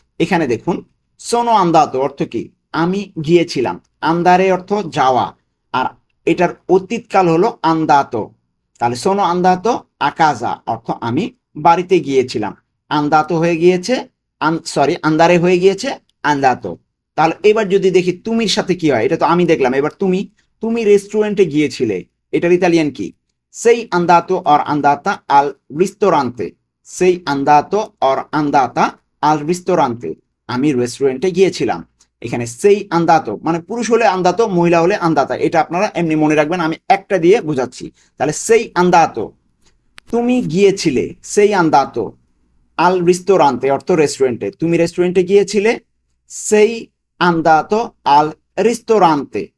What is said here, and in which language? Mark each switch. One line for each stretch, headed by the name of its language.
Bangla: এখানে দেখুন
Italian: সোনো আন্দাতো
Bangla: অর্থ কি? আমি গিয়েছিলাম, আন্দারে অর্থ যাওয়া, আর এটার অতীতকাল হলো আন্দাতো। তাহলে
Italian: সোনো আন্দাতো আ কাজা
Bangla: অর্থ আমি বাড়িতে গিয়েছিলাম, আন্দাতো হয়ে গিয়েছে, সরি আন্দারে হয়ে গিয়েছে আন্দাতো। তাহলে এবার যদি দেখি তুমির সাথে কি হয়, এটা তো আমি দেখলাম, এবার তুমি, তুমি রেস্টুরেন্টে গিয়েছিলে, এটার ইতালিয়ান কি?
Italian: sei andato or andata al ristorante, sei andato or andata al ristorante
Bangla: আমি রেস্টুরেন্টে গিয়েছিলাম। এখানে সেই আন্দাতো মানে পুরুষ হলে আন্দাতো, মহিলা হলে আন্দাতা, এটা আপনারা এমনি মনে রাখবেন, আমি একটা দিয়ে বোঝাচ্ছি। তাহলে সেই আন্দাতো তুমি গিয়েছিলে,
Italian: সেই আন্দাতো আল রিস্তোরান্তে
Bangla: অর্থ রেস্টুরেন্টে, তুমি রেস্টুরেন্টে গিয়েছিলে, সেই আন্দাতো আল রিস্তোরান্তে।